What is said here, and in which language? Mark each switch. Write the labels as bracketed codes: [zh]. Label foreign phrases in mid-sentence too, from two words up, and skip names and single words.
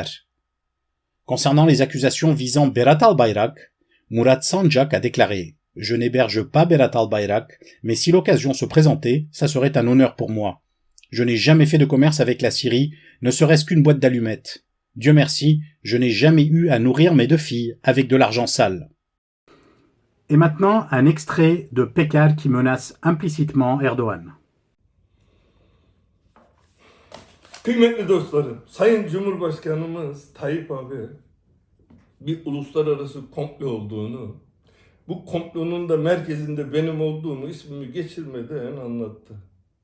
[fr] Concernant les accusations visant Berat Albayrak, Murat Sancak a déclaré « Je n'héberge pas Berat Albayrak, mais si l'occasion se présentait, ça serait un honneur pour moi. Je n'ai jamais fait de commerce avec la Syrie, ne serait-ce qu'une boîte d'allumettes. Dieu merci, je n'ai jamais eu à nourrir mes 2 filles avec de l'argent sale. » Et maintenant, un extrait de Peker qui menace implicitement Erdoğan. [tr] Kıymetli dostlarım, Sayın Cumhurbaşkanımız Tayyip abi bir uluslararası komplo olduğunu, bu komplonun da merkezinde benim olduğumu ismimi geçirmeden anlattı.